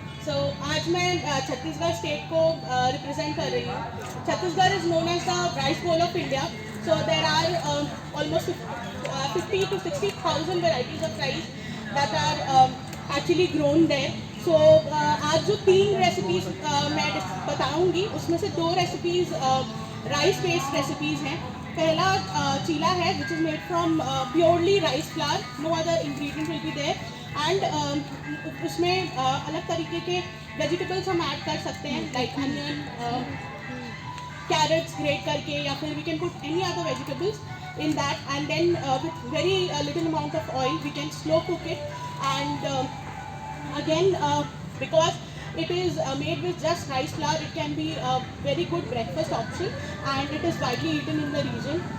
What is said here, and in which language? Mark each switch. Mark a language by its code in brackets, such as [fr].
[hi] सो आज मैं छत्तीसगढ़ स्टेट को रिप्रेजेंट कर रही हूँ। [en] Chhattisgarh is known as the rice bowl of India. So there are almost 50 to 60,000 varieties of rice that are actually grown there. [hi] सो आज जो 3 रेसिपीज मैं बताऊंगी उसमें से 2 रेसिपीज राइस बेस्ड रेसिपीज हैं। पहला चीला है [en] which is made from purely rice flour, no other ingredient will be there, and [hi] उसमें अलग तरीके के वेजिटेबल्स हम ऐड कर सकते हैं, [en] like onion, carrots grate [hi] करके, या फिर [en] We can put any other vegetables in that, and then with very little amount of oil we can slow cook it, and again because it is made with just rice flour, it can be a very good breakfast option, and it is widely eaten in the region.